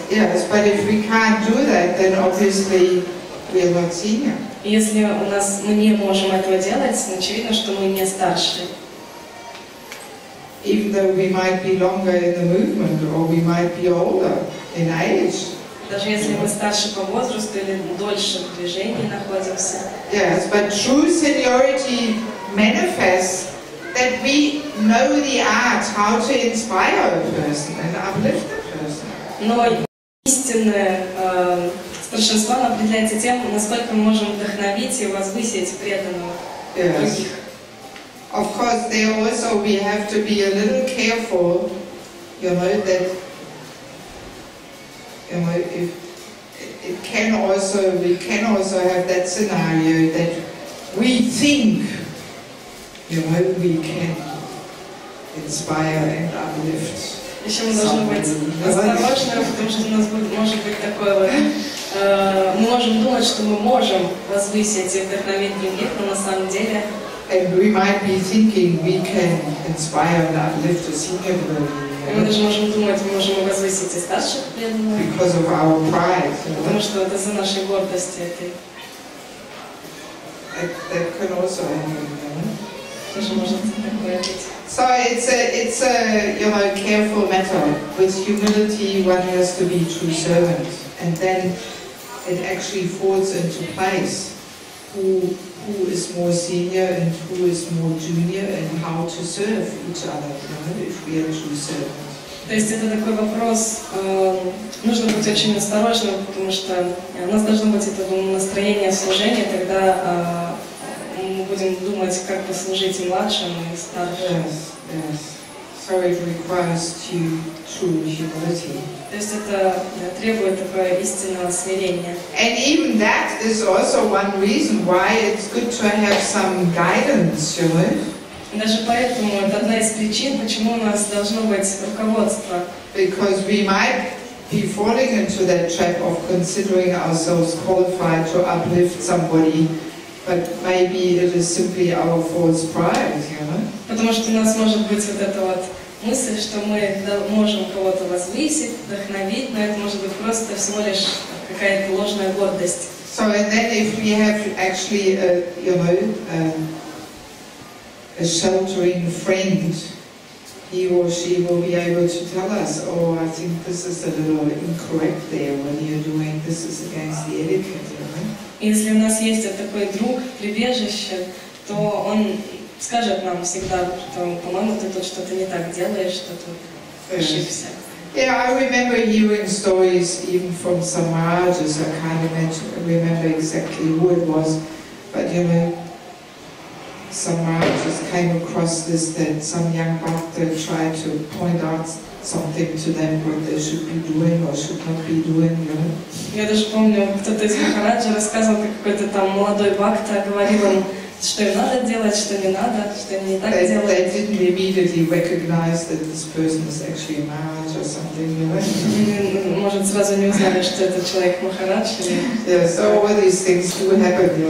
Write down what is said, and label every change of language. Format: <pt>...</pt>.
<en>Yes, but if we can't do that, then obviously we are not senior.</en> <ru>Если мы не можем этого делать, очевидно, что мы не старшие.</ru> <en>even though we might be longer in the movement or we might be older in age.</en> <ru>Даже если мы старше по возрасту или дольше в движении находимся.</ru> <en>Yes, but true seniority manifests that we know the art how to inspire a person and uplift a person.</en> <ru>Но истинное старшинство определяется тем, насколько мы можем вдохновить и возвысить преданного других.</ru> <en>Of course, there also we have to be a little careful, that if we can also have that scenario that we think, we can inspire and uplift.</en> <ru>Еще мы должны быть осторожны, потому что у нас может быть такое вот, мы можем думать, что мы можем возвысить и вдохновить других, но на самом деле</ru> <en>and we might be thinking we can inspire and uplift a senior devotee.</en> <ru>Мы даже можем думать, мы можем возвысить и старших преданных.</ru> <en>Because of our pride.</en> <ru>Потому что это за нашей гордостью этой.</ru> <en>That can also happen.</en> <ru>Тоже может такое быть.</ru> <en>So it's a careful matter. With humility, one has to be true servant, and then it actually falls into place. Who is more senior and who is more junior, and how to serve each other, if we are true servants.</en> <ru>То есть это такой вопрос, нужно быть очень осторожным, потому что у нас должно быть это настроение служения, тогда мы будем думать, как послужить и младшим, и старшим.</ru> <en>Yes. So it requires true humility.</en> <ru>То есть это требует такое истинного смирения.</ru> <en>And even that is also one reason why it's good to have some guidance,</en> <ru>Даже поэтому это одна из причин, почему у нас должно быть руководство.</ru> <en>Because we might be falling into that trap of considering ourselves qualified to uplift somebody, but maybe it is simply our false pride,</en> <ru>Потому что у нас может быть вот эта вот мысль, что мы можем кого-то возвысить, вдохновить, но это может быть просто всего лишь какая-то ложная гордость.</ru> <en>So and then if we have actually a sheltering friend, he or she will be able to tell us, oh, I think this is a little incorrect there, what you're doing, this is against the etiquette.</en> <ru>Если у нас есть такой друг, прибежище, то он скажет нам всегда, что, по-моему, ты тут что-то не так делаешь, что тут ошибся.</ru> <en>Yeah, I remember hearing stories even from some Maharajas. I can't remember exactly who it was, but some Maharajas came across this, that some young bhakta tried to point out something to them what they should be doing or should not be doing.</en> <ru>Я даже помню, кто-то из Махараджа рассказывал, как какой-то там молодой бхакта говорил им, что им надо делать, что не надо, что им не так делать.</ru> <en>They didn't immediately recognize that this person is actually a Maharaj or something.</en> <ru>Может, сразу не узнали, что это человек Махарадж.</ru> <en>Yeah, so all these things do happen.</en>